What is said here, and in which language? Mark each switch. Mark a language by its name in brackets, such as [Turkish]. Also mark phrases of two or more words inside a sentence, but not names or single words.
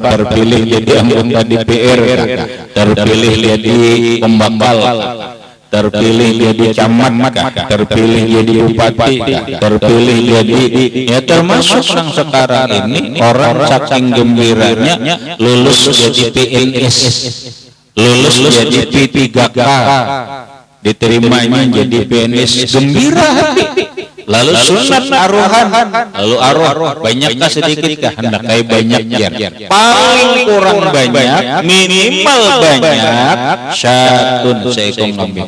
[Indonesian] Terpilih jadi anggota DPR, terpilih jadi pembakal, terpilih jadi camat, terpilih jadi bupati, terpilih jadi ya termasuk yang sekarang ini orang saking gembiranya lulus jadi PNS, lulus jadi P3K, diterimanya jadi PNS, gembira hati. Lalu sunat aruhan, lalu aruh banyakkah sedikit hendak kayak banyak ya, paling kurang banyak, minimal banyak syatun seekor kambing.